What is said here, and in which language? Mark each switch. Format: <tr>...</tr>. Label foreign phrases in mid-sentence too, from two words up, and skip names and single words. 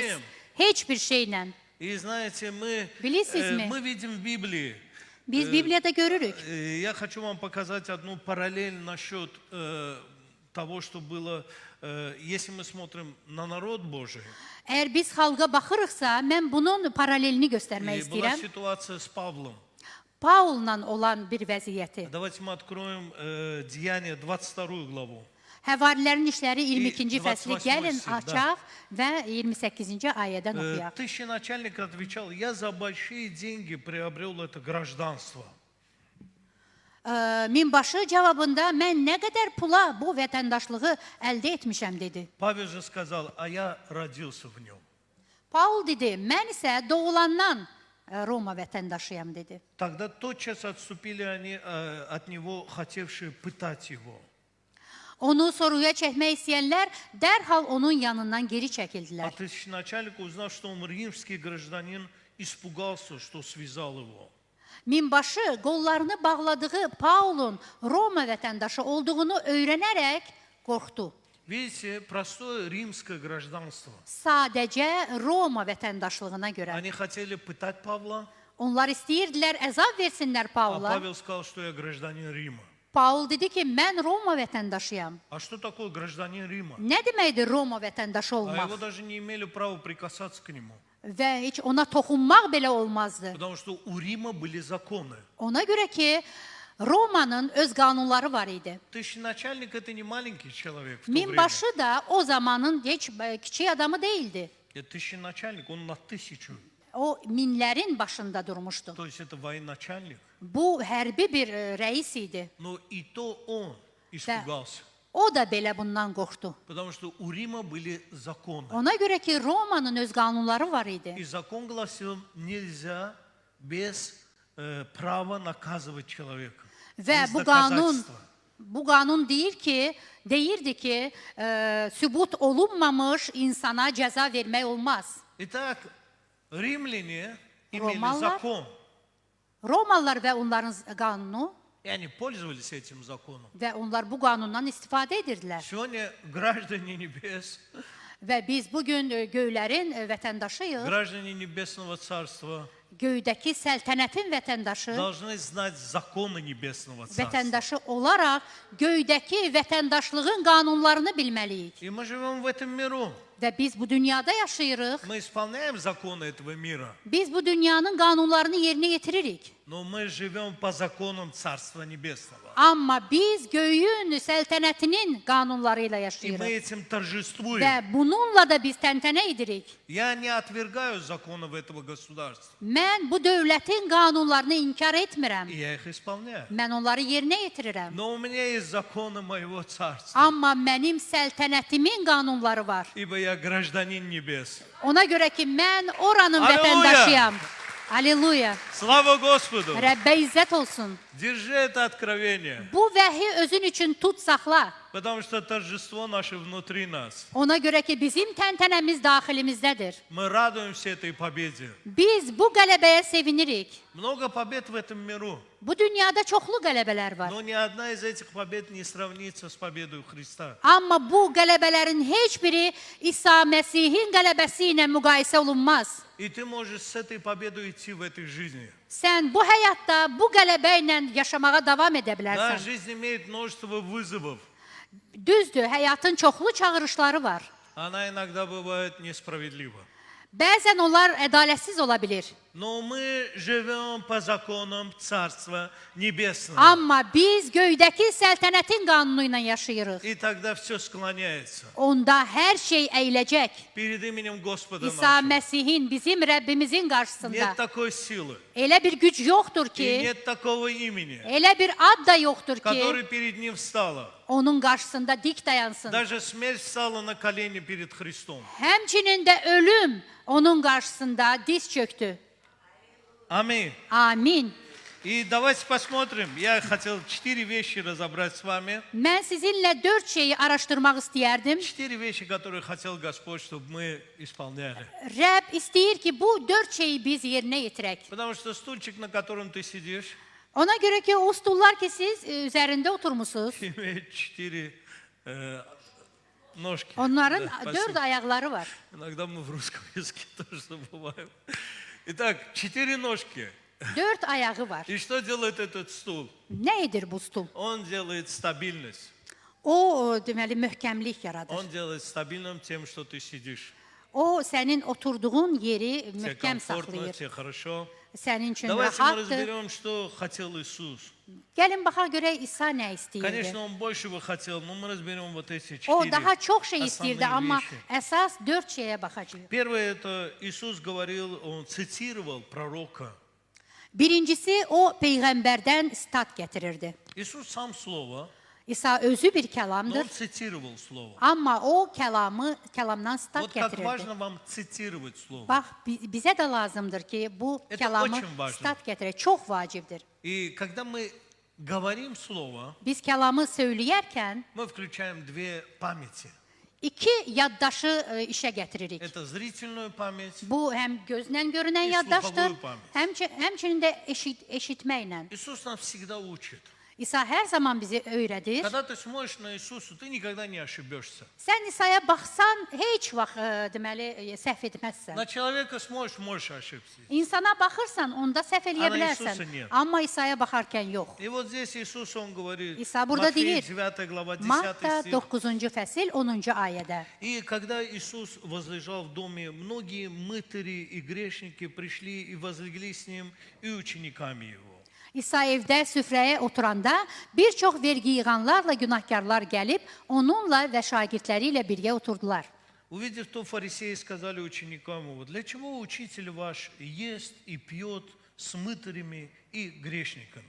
<az>Niçin? Heç bir şeylə.</az> <ru>И знаете,</ru> <az>Bilirsizmi?</az> <ru>мы видим в Библии.</ru> <az>Biz Bibliyada görürük.</az> <ru>Я хочу вам показать одну параллель насчет того, что было, если мы смотрим на народ Божий.</ru> <az>Əgər biz xalqa baxırıqsa, mən bunun paralelini göstərmək</az> <ru>И была</ru> <az>istəyirəm.</az> <ru>ситуация с Павлом.</ru> <az>Paulla olan bir vəziyyəti.</az> <ru>Давайте мы откроем Деяния 22 главу.</ru> <az>Həvarilərin işləri 22-ci fəsli 28 gəlin sirdə. açaq və 28-ci ayədən oxuyaq.</az> <ru>Тысяченачальник отвечал: я за большие деньги приобрел это гражданство.</ru> <az>Minbaşı cavabında mən nə qədər pula bu vətəndaşlığı əldə etmişəm dedi.</az> <ru>Павел же сказал: а я родился в нем.</ru> <az>Paul dedi, mən isə doğulandan Roma vətəndaşıyam dedi.</az> <ru>Тогда тотчас отступили они от него, хотевшие пытать его.</ru> <az>Onu soruya çəkmək istəyənlər dərhal onun yanından geri</az> <ru>А</ru> <az>çəkildilər.</az> <ru>тысяченачальник, узнав, что он римский гражданин, испугался, что связал его.</ru> <az>Minbaşı qollarını bağladığı Paulun Roma vətəndaşı olduğunu öyrənərək qorxdu.</az> <ru>Видите, простое римское гражданство.</ru> <az>Sadəcə Roma vətəndaşlığına görə.</az> <ru>Они хотели пытать Павла,</ru> <az>Onlar istəyirdilər əzab versinlər</az> <ru>а</ru> <az>Paula.</az> <ru>Павел сказал, что я гражданин Рима.</ru> <az>Paul dedi ki, mən Roma vətəndaşıyam.</az> <ru>А что такое гражданин Рима?</ru> <az>Nə deməkdir Roma vətəndaşı</az> <ru>А</ru> <az>olmaq?</az> <ru>его даже не имели права прикасаться к нему.</ru> <az>Və heç ona toxunmaq belə olmazdı.</az> <ru>Потому что у Рима были законы.</ru> <az>Ona görə ki, Romanın öz qanunları var idi.</az> <ru>Tысяченачальник это не маленький человек в то время.</ru> <az>Minbaşı da o zamanın heç kiçik adamı değildi.</az> <ru>Тысяченачальник, он на 1000.</ru> <az>O minlərin başında durmuşdu.</az> <ru>То есть это военачальник.</ru> <az>Bu hərbi bir rəis idi.</az> <ru>Но и то он испугался.</ru> <az>O da belə bundan qorxdu.</az> <ru>Потому что у Рима были законы.</ru> <az>Ona görə ki, Romanın öz qanunları var idi.</az> <ru>И закон гласил, нельзя без права наказывать человека.</ru> <az>Və</az> <ru>Без</ru> <az>bu</az> <ru>доказательства.</ru> <az>qanun deyirdi ki, sübut olunmamış insana cəza vermək olmaz.</az> <ru>Итак, римляне имели</ru> <az>Ромалар?</az> <ru>закон.</ru> <az>Romalılar və onların qanunu</az> <ru>И они пользовались этим законом.</ru> <az>və onlar bu qanundan istifadə edirdilər.</az> <ru>Сегодня граждане небес,</ru> <az>Və biz bugün göylərin vətəndaşıyıq,</az> <ru>граждане Небесного Царства</ru> <az>göydəki səltənətin vətəndaşı,</az> <ru>должны знать законы Небесного Царства.</ru> <az>vətəndaşı olaraq göydəki vətəndaşlığın qanunlarını bilməliyik.</az> <ru>И мы живем в этом миру.</ru> <az>Və biz bu dünyada yaşayırıq.</az> <ru>Мы исполняем законы этого мира.</ru> <az>Biz bu dünyanın qanunlarını yerinə yetiririk.</az> <ru>Но мы живем по законам Царства Небесного.</ru> <az>Amma biz göyün səltənətinin qanunları ilə</az> <ru>И мы</ru> <az>yaşayırıq.</az> <ru>этим торжествуем.</ru> <az>Və bununla da biz təntənə edirik.</az> <ru>Я не отвергаю законов этого государства.</ru> <az>Mən bu dövlətin qanunlarını inkar etmirəm.</az> <ru>И я их исполняю.</ru> <az>Mən onları yerinə yetirirəm.</az> <ru>Но у меня есть законы моего царства.</ru> <az>Amma mənim səltənətimin qanunları var.</az> <ru>Ибо я гражданин небес.</ru> <az>Ona görə ki, mən oranın Alleluya! vətəndaşıyam. Aleluya.</az> <ru>Слава Господу!</ru> <az>Rəbbə izzət olsun.</az> <ru>Держи это откровение.</ru> <az>Bu vəhi özün üçün tut, saxla.</az> <ru>Потому что торжество наше внутри нас.</ru> <az>Ona görə ki, bizim təntənəmiz daxilimizdədir.</az> <ru>Мы радуемся этой победе.</ru> <az>Biz bu qələbəyə sevinirik.</az> <ru>Много побед в этом миру.</ru> <az>Bu dünyada çoxlu qələbələr var.</az> <ru>Но ни одна из этих побед не сравнится с победой Христа.</ru> <az>Amma bu qələbələrin heç biri İsa Məsihin qələbəsi ilə müqayisə olunmaz.</az> <ru>И ты можешь с этой победой идти в этой жизни.</ru> <az>Sən bu həyatda bu qələbə ilə yaşamağa davam edə</az> <ru>Да,</ru> <az>bilərsən.</az> <ru>жизнь имеет множество вызовов.</ru> <az>Düzdür, həyatın çoxlu çağırışları var.</az> <ru>Она иногда бывает несправедлива.</ru> <az>Bəzən onlar ədalətsiz ola bilir.</az> <ru>Но мы живем по законам Царства Небесного.</ru> <az>Amma biz göydəki səltənətin qanunu ilə yaşayırıq.</az> <ru>И тогда все склоняется</ru> <az>Onda hər şey əyiləcək.</az> <ru>перед именем Господа</ru> <az>İsa</az> <ru>нашего.</ru> <az>Məsihin, bizim Rəbbimizin qarşısında.</az> <ru>Нет такой силы</ru> <az>Elə bir güc yoxdur</az> <ru>и</ru> <az>ki,</az> <ru>нет такого имени,</ru> <az>elə bir ad da yoxdur ki,</az> <ru>который перед ним встала.</ru> <az>onun qarşısında dik dayansın.</az> <ru>Даже смерть встала на колени перед Христом.</ru> <az>Həmçinin də ölüm onun qarşısında diz çöktü.</az> <ru>Аминь.</ru> <az>Amin.</az> <ru>И давайте посмотрим. Я хотел 4 вещи разобрать с вами.</ru> <az>Mən sizinlə 4 şeyi araşdırmaq istəyərdim.</az> <ru>4 вещи, которые хотел Господь, чтобы мы исполняли.</ru> <az>Rəbb istəyir ki, bu 4 şeyi biz yerinə yetirək.</az> <ru>Потому что stульчик, на котором ты сидишь,</ru> <az>Ona görə ki, o stullar ki, siz üzərində oturmusunuz,</az> <ru>имеет 4 ножки.</ru> <az>onların</az> <ru>Да,</ru> <az>4</az> <ru>спасибо.</ru> <az>ayaqları var.</az> <ru>Иногда мы в русском языке тоже забываем. Итак, 4 ножки.</ru> <az>4 ayağı var.</az> <ru>И что делает этот стул?</ru> <az>Nə edir bu stul?</az> <ru>Он делает стабильность.</ru> <az>O, deməli, möhkəmlik yaradır.</az> <ru>Он делает стабильным тем, что ты сидишь.</ru> <az>O, sənin oturduğun yeri</az> <ru>Тебе</ru> <az>möhkəm</az> <ru>комфортно,</ru> <az>saxlayır.</az> <ru>тебе хорошо.</ru> <az>Sənin üçün</az> <ru>Давайте мы</ru> <az>rahatdır.</az> <ru>разберем, что хотел Иисус.</ru> <az>Gəlin baxaq görək İsa nə istəyirdi.</az> <ru>Конечно, Он большего хотел, но мы разберем вот эти</ru> <az>O 4 daha çox şey istəyirdi,</az> <ru>основные</ru> <az>amma</az> <ru>вещи.</ru> <az>əsas 4 şeyə baxacağıq.</az> <ru>Первое, это Иисус говорил, Он цитировал пророка.</ru> <az>Birincisi, o Peyğəmbərdən stat gətirirdi.</az> <ru>Иисус сам слово,</ru> <az>İsa özü bir</az> <ru>но</ru> <az>kəlamdır,</az> <ru>Он цитировал слово.</ru> <az>amma o kəlamdan stat</az> <ru>Вот как</ru> <az>gətirirdi.</az> <ru>важно вам цитировать слово.</ru> <az>Bax, bizə də lazımdır ki, bu</az> <ru>Это</ru> <az>kəlamı</az> <ru>очень важно.</ru> <az>stat gətirək. Çox vacibdir.</az> <ru>И когда мы говорим слово,</ru> <az>Biz kəlamı söyləyərkən</az> <ru>мы включаем 2 памяти.</ru> <az>2 yaddaşı işə gətiririk.</az> <ru>Это зрительную память.</ru> <az>Bu həm gözlə görünən Bir yaddaşdır,</az> <ru>слуховую память.</ru> <az>həmçinin də eşitməklə.</az> <ru>Иисус нас всегда учит.</ru> <az>İsa hər zaman bizi öyrədir.</az> <ru>Когда ты смотришь на Иисуса, ты никогда не ошибешься.</ru> <az>Sən İsa'ya baxsan, heç vaxt deməli səhv etməzsən.</az> <ru>На человека смотришь, можешь ошибиться.</ru> <az>İnsana baxırsan, onda səhv eləyə Ana bilərsən. İsusa niyə? Amma İsa'ya baxarkən yox.</az> <ru>И вот здесь Иисус, Он говорит,</ru> <az>İsa burada</az> <ru>Матфея</ru> <az>deyir,</az> <ru>9 глава 10</ru> <az>Matta</az> <ru>стих.</ru> <az>9-cu fəsil 10-cu ayədə.</az> <ru>И когда Иисус возлежал в доме, многие мытари и грешники пришли и возлегли с Ним и учениками Его.</ru> <az>İsa evdə süfrəyə oturanda bir çox vergi yığanlarla günahkarlar gəlib onunla və şagirdləri ilə birgə oturdular.</az> <ru>Увидев то, фарисеи сказали ученикам Его, для чего учитель ваш ест и пьет с мытарями и грешниками?</ru>